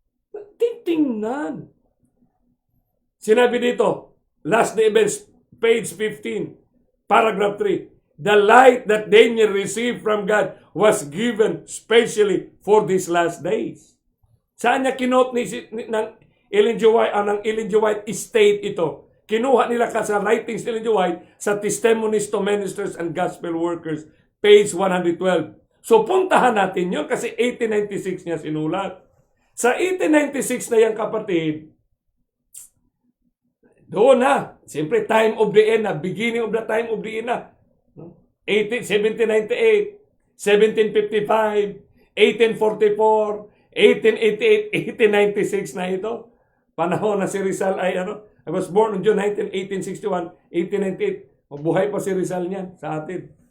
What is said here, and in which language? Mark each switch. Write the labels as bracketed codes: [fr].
[tl] Titingnan. Sinabi dito, [en] last day events, [tl] page 15, paragraph 3. [en] The light that Daniel received from God was given specially for these last days. [tl] Saan niya kinot ng Ellen G. White, ng Ellen G. White estate ito? Kinuha nila sa writings ni Ellen G. White sa Testimonies to Ministers and Gospel Workers, page 112. So puntahan natin yun kasi 1896 niya sinulat. Sa 1896 na yan, kapatid, doon na. Siyempre, [en] time of the end na. Beginning of the time of the end na. 1798, 1755, 1844, 1888, 1896 na ito. [tl] Panahon na si Rizal ay [en] I was born on June 19, [tl] 1861, 1898. Mabuhay pa si Rizal niyan sa atin.